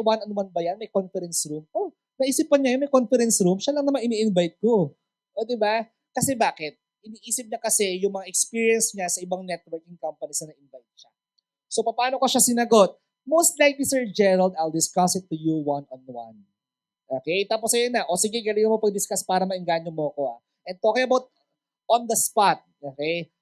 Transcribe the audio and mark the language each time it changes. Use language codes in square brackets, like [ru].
[tl] One-on-one ba yan? May conference room? Oh, naisipan niya yun, may conference room. Siya lang naman ini-invite ko. O, di ba? Kasi bakit? Iniisip niya kasi yung mga experience niya sa ibang networking companies na na-invite siya. So, paano ko siya sinagot? [en] Most likely, Sir Gerald, I'll discuss it to you one-on-one. Okay? [tl] Tapos ayun na. O sige, galing mo pag-discuss para maingganyo mo ko. [en] And talking about on the spot, [tl] okay?